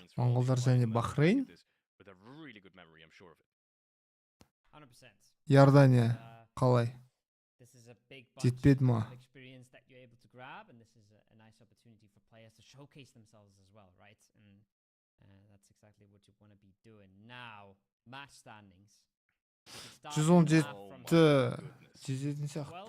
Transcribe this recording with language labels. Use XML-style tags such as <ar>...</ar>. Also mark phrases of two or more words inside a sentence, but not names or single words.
<kk>Монголдар және Бахрейн.</kk> <en>With a really good memory, I'm sure of it. 100%.</en> <kk>Иордания қалай?</kk> <en>This is a big</en> <kk>Жетпеді ма?</kk> <en>of experience that you're able to grab, and this is a nice opportunity for players to showcase themselves as well, right? And that's exactly what you want to be doing. Now, match standings.</en> <kk>117 107 сияқты.</kk>